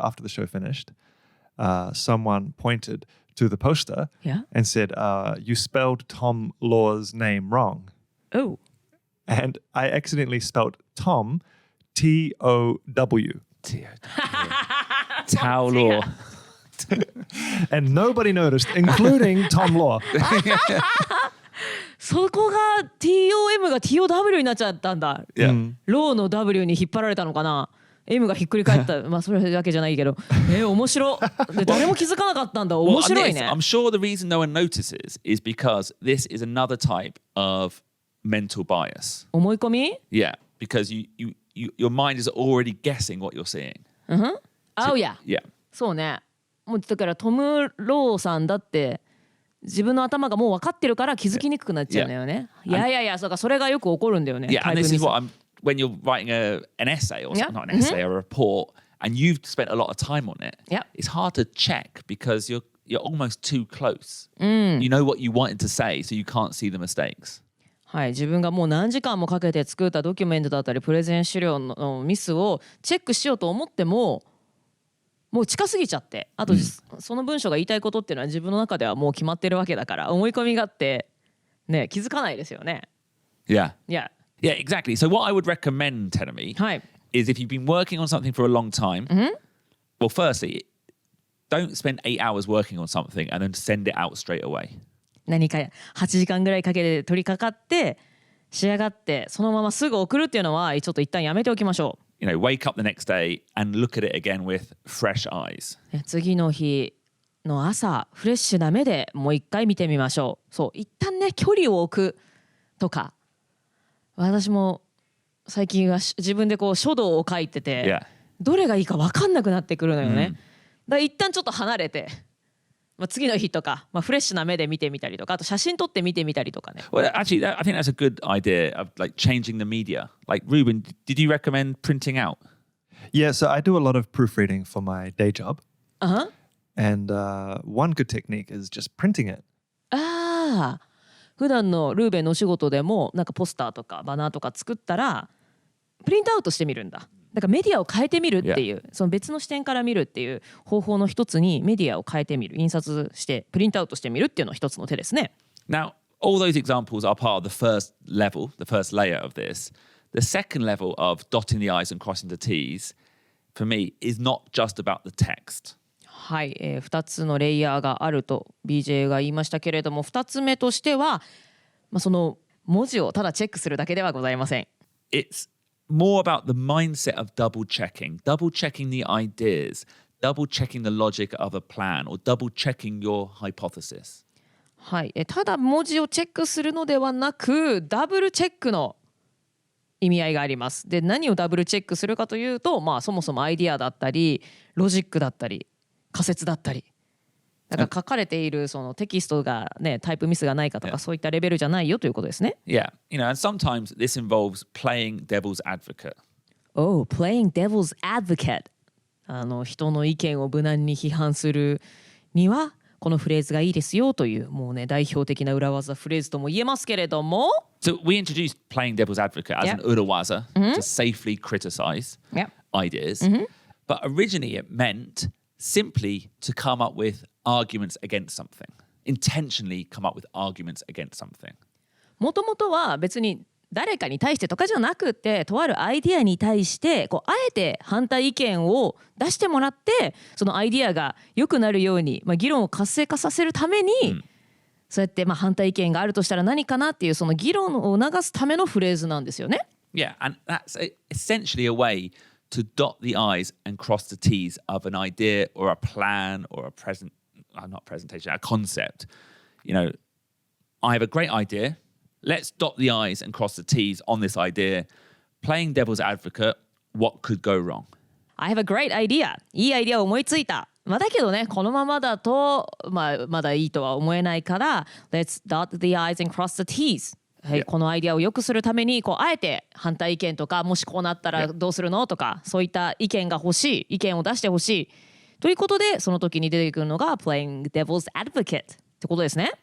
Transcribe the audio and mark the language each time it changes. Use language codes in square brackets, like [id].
[en] After the show finished, someone pointed to the poster and said, you spelled Tom Law's name wrong. Oh. And I accidentally spelled Tom, T-O-W. Tao Law. And nobody noticed, including Tom Law. [ja] そこが TOM が TOW になっちゃったんだ。 [en] Yeah. [ja] ローの W に引っ張られたのかな。M がひっくり返ったそれだけじゃないけど面白で誰も気づかなかったんだ面白いね [en] I'm sure the reason no one notices is because this is another type of mental bias. [ja] 思い込み [en] Yeah, because your mind is already guessing what you're seeing. Oh yeah. Yeah. [ja] そうねもうだからトム・ローさんだって自分の頭がもう分かってるから気づきにくくなっちゃうんだよねいやそうかそれがよく起こるんだよね [en] Yeah, and this is what when you're writing an essay or not an essay or a report and you've spent a lot of time on it, it's hard to check because you're almost too close. You know what you wanted to say, so you can't see the mistakes. [ja] はい、自分がもう何時間もかけて作ったドキュメントだったりプレゼン資料のミスをチェックしようと思ってももう近すぎちゃってあと、その文章が言いたいことっていうのは自分の中ではもう決まってるわけだから思い込みがあってね気づかないですよね [en] Yeah. Yeah, exactly. So what I would recommend, Tenemi, [ja] はい [en] is if you've been working on something for a long time, well, firstly, don't spend 8 hours working on something and then send it out straight away. [ja] 何か8時間ぐらいかけて取り掛かって仕上がってそのまますぐ送るっていうのはちょっと一旦やめておきましょ [en] Wake up the next day and look at it again with fresh eyes. [ja] う次の日の朝フレッシュな目でもう一回見てみましょう。そう一旦ね距離を置くとか、私も最近は自分でこう書道を書いてて、 [en] Yeah. [ja] どれがいいか分かんなくなってくるのよね。だから一旦ちょっと離れて、次の日とか、フレッシュな目で見てみたりとか、あと写真撮って見てみたりとかね。 [en] Well, actually, I think that's a good idea of like changing the media. Like, Ruben, did you recommend printing out? Yeah, so I do a lot of proofreading for my day job. Uh-huh. And one good technique is just printing it. [ja] ああ、普段のルーベンのお仕事でもなんかポスターとかバナーとか作ったらプリントアウトしてみるんだ。だからメディアを変えてみるっていう、その別の視点から見るっていう方法の一つにメディアを変えてみる、印刷してプリントアウトしてみるっていうのは一つの手ですね。 [en] Now, all those examples are part of the first level, the first layer of this. The second level of dotting the I's and crossing the T's, for me, is not just about the text. [ja] はい、2つのレイヤーがあると BJ が言いましたけれども、2つ目としては、その文字をただチェックするだけではございません。 [en] It's more about the mindset of double checking the ideas, double checking the logic of a plan, or double checking your hypothesis. [ja] はい、ただ文字をチェックするのではなく、ダブルチェックの意味合いがあります。で、何をダブルチェックするかというと、そもそもアイディアだったり、ロジックだったり、仮説だったり。だから書かれているそのテキストがね、タイプミスがないかとか、そういったレベルじゃないよということですね。 [en] Yeah, and sometimes this involves playing devil's advocate. Oh, playing devil's advocate. [ja] 人の意見を無難に批判するにはこのフレーズがいいですよという、もうね代表的な裏技フレーズとも言えますけれども。 [en] So we introduced playing devil's advocate as an urawaza to safely criticize ideas. But originally it meant simply to come up with arguments against something. Intentionally come up with arguments against something. もともとは別に誰かに対してとかじゃなくて、とあるアイディアに対してあえて反対意見を出してもらって、そのアイディアが良くなるように、議論を活性化させるために、そうやって反対意見があるとしたら何かなっていうその議論を促すためのフレーズなんですよね。 Yeah, and that's essentially a way to dot the I's and cross the T's of an idea or a plan or a a concept. I have a great idea. Let's dot the I's and cross the T's on this idea. Playing devil's advocate, what could go wrong? I have a great idea. [ja] いいアイディアを思いついた。だけどね、このままだと、まだいいとは思えないから、 [en] Let's dot the I's and cross the T's. [ja] はい、このアイディアを良くするためにあえて反対意見とか、もしこうなったらどうするのとか、そういった意見が欲しい、意見を出してほしいということで、その時に出てくるのが [en] playing devil's advocate [ja] ってことですね。